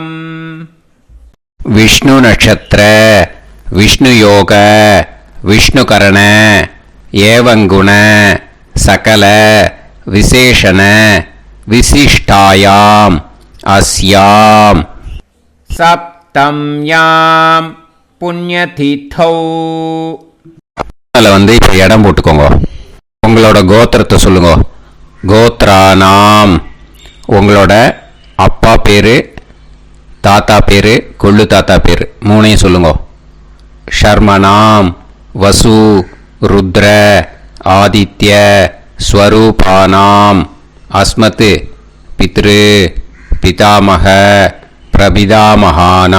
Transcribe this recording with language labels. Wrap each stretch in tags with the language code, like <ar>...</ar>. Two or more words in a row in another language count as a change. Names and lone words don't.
<sa>विष्णु नक्षत्र विष्णु योग विष्णुकरण एवं गुण सकल विशेषण विशिष्टायाम अस्याम सप्तम्यां पुण्यतिथौ.</sa> <ta>அதில் வந்து இப்போ இடம் போட்டுக்கோங்க. உங்களோட கோத்திரத்தை சொல்லுங்க. கோத்ரானாம். உங்களோட அப்பா பேர், தாத்தா பேர், கொள்ளு தாத்தா பேர் மூணையும் சொல்லுங்க.</ta> <sa>शर्मणाम् वसु रुद्र आदित्य स्वरूपाणाम् अस्मत् पितृ पितामह प्रपितामहाना.</sa>